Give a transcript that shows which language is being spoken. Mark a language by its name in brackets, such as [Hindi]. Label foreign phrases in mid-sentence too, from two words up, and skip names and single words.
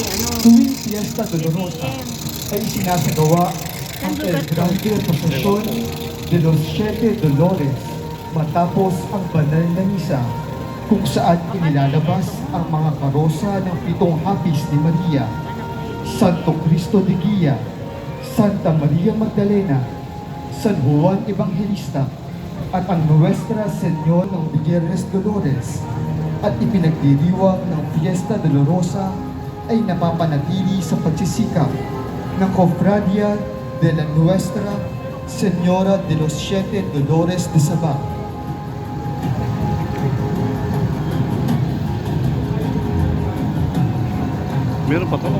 [Filipino] Tuwing Fiesta Dolorosa ay sinasagawa ang El Grande Procesión de los Siete Dolores matapos ang banal na misa kung saan inilalabas ang mga karosa ng 7 hapis ni Maria, Santo Cristo de Guia, Santa Maria Magdalena, San Juan Evangelista, at ang Nuestra Señor ng Biyernes Dolores, at ipinagdiriwang ng Fiesta Dolorosa ay napapanatili sa pagsisikap ng Cofradia de la Nuestra Señora de los Siete Dolores de Sabah. Meron pa to.